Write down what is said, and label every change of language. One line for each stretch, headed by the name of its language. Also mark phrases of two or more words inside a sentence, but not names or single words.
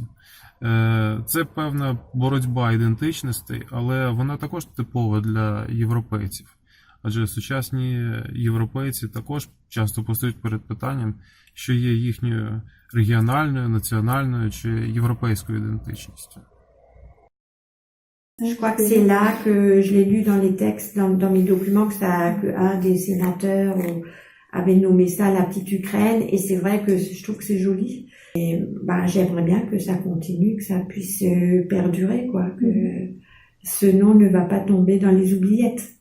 Ukrainian: Це певна боротьба ідентичностей, але вона також типова для європейців. Адже сучасні європейці також часто постають перед питанням, що є їхньою регіональною, національною чи європейською ідентичністю.
French: Je crois que c'est là que je l'ai lu dans les textes, dans mes documents, que un des sénateurs avait nommé ça la petite Ukraine, et c'est vrai que je trouve que c'est joli. Et ben, j'aimerais bien que ça continue, que ça puisse perdurer, quoi, que ce nom ne va pas tomber dans les oubliettes.